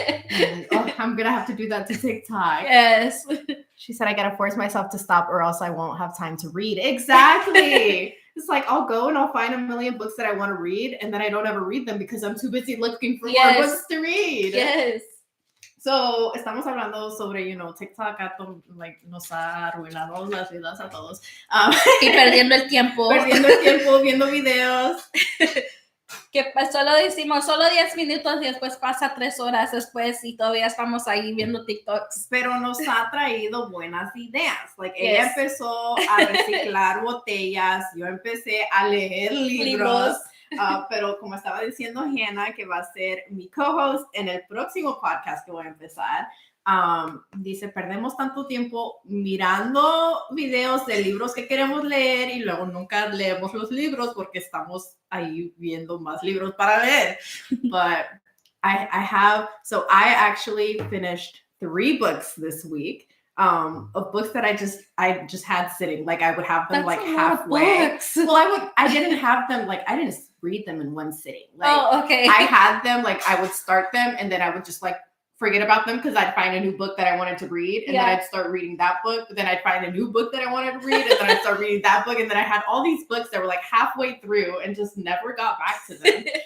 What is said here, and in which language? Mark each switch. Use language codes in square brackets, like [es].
[en] And, I'm gonna have to do that to TikTok. Yes. She said I gotta force myself to stop or else I won't have time to read. Exactly. It's like I'll go and I'll find a million books that I want to read and then I don't ever read them because I'm too busy looking for more books to read. Yes. [es] So, estamos hablando sobre, TikTok nos ha arruinado las vidas a todos. Y perdiendo el tiempo. Viendo videos. Que solo decimos, solo 10 minutos y después pasa 3 horas después y todavía estamos ahí viendo TikToks. Pero nos ha traído buenas ideas. Ella empezó a reciclar botellas, yo empecé a leer libros. Pero como estaba diciendo Hannah, que va a ser mi co-host en el próximo podcast que voy a empezar, dice, perdemos tanto tiempo mirando videos de libros que queremos leer y luego nunca leemos los libros porque estamos ahí viendo más libros para leer. [en] But I actually finished 3 books this week. Of books that I just had sitting. I would have them halfway. Well, I didn't have them I didn't read them in one sitting. Okay. I had them I would start them and then I would just forget about them because I'd find a new book that I wanted to read and then I'd start reading that book, but then I'd find a new book that I wanted to read and then I'd start reading that book and then I had all these books that were halfway through and just never got back to them.